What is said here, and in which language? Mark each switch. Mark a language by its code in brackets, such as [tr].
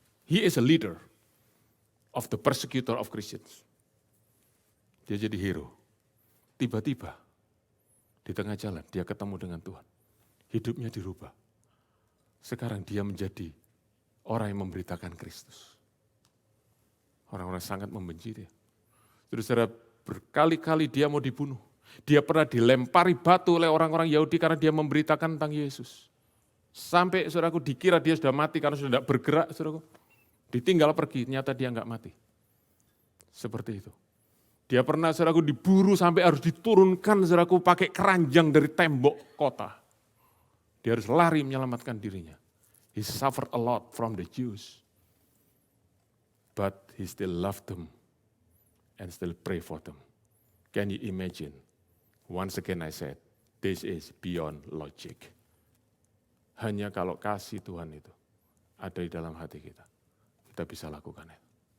[en] He is a leader of the persecutor of Christians. [id] Dia jadi hero. Tiba-tiba, di tengah jalan, dia ketemu dengan Tuhan. Hidupnya dirubah. Sekarang dia menjadi orang yang memberitakan Kristus. Orang-orang sangat membenci dia. Terus berkali-kali dia mau dibunuh. Dia pernah dilempari batu oleh orang-orang Yahudi karena dia memberitakan tentang Yesus. Sampai saudaraku dikira dia sudah mati karena sudah tidak bergerak, saudaraku. Ditinggal pergi, ternyata dia enggak mati. Seperti itu. Dia pernah saudaraku diburu sampai harus diturunkan saudaraku pakai keranjang dari tembok kota. Dia harus lari menyelamatkan dirinya. [en] He suffered a lot from the Jews. But he still loved them and still pray for them. Can you imagine? Once again I said, this is beyond logic. [id] Hanya kalau kasih Tuhan itu ada di dalam hati kita, kita bisa lakukan itu.